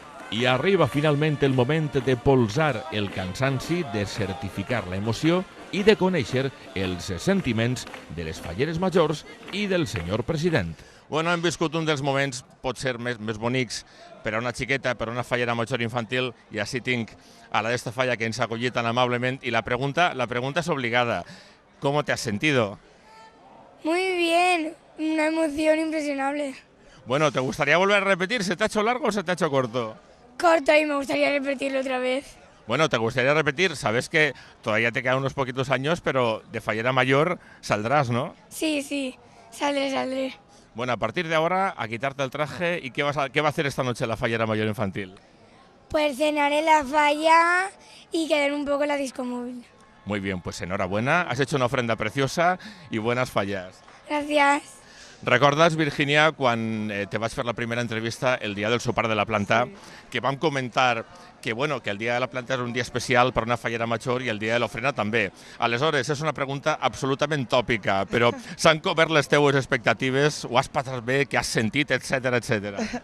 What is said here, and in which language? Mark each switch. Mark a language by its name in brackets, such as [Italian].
[Catalan] I arriba finalment el moment de polsar el cansanci, de certificar l'emoció i de conèixer els sentiments de les falleres majors i del senyor president. Bueno, hem viscut un dels moments potser més bonics per a una xiqueta, per a una fallera major infantil, i així tinc a la d'esta falla que ens ha acollit tan amablement. I la pregunta es obligada. [Spanish] ¿Cómo te has sentido? Muy bien, una emoción impresionable. Bueno, ¿te gustaría volver a repetir? ¿Se te ha hecho largo o se te ha hecho corto? Corto y me gustaría repetirlo otra vez. Bueno, ¿te gustaría repetir? Sabes que todavía te quedan unos poquitos años, pero de fallera mayor saldrás, ¿no? Sí, saldré. Bueno, a partir de ahora, a quitarte el traje. ¿Y qué va a hacer esta noche la fallera mayor infantil? Pues cenar en la falla y quedar un poco en la disco móvil. Muy bien, pues enhorabuena. Has hecho una ofrenda preciosa y buenas fallas. Gracias. [Catalan] Recordes, Virginia, quan te vaig fer la primera entrevista el dia del sopar de la planta, que vam comentar que el dia de la planta és un dia especial per una fallera major i el dia de l'ofrena també. Aleshores, és una pregunta absolutament tòpica, però s'han cobert les teues expectatives, ho has passat bé, què has sentit, etc.